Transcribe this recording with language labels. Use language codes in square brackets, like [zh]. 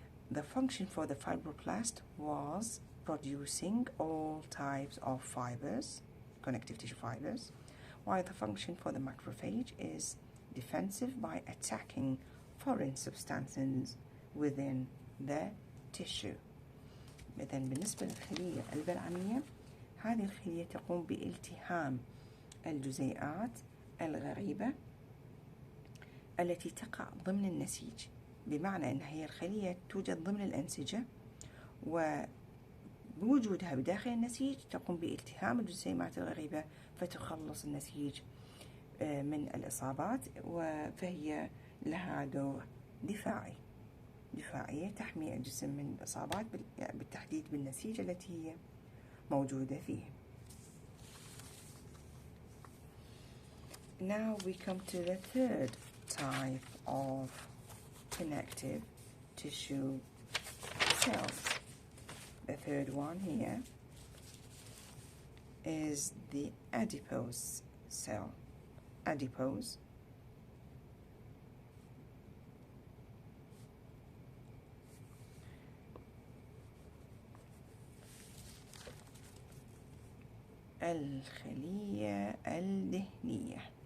[en] The function for the fibroblast was producing all types of fibers, connective tissue fibers, while the function for the macrophage is defensive by attacking foreign substances within the tissue. [ar] إذن بالنسبة للخلية البلعمية، هذه الخلية تقوم بالتهام الجزيئات الغريبة التي تقع ضمن النسيج، بمعنى أن هي الخلية توجد ضمن الأنسجة، وبوجودها بداخل النسيج تقوم بالتهام الجسيمات الغريبة فتخلص النسيج من الإصابات، فهي لها دور دفاعية تحمي الجسم من الإصابات بالتحديد بالنسيج التي هي موجودة فيه. [en] Now we come to the third type of connective tissue cells. The third one here is the adipose cell. [ar] Adipose الخلية الدهنية.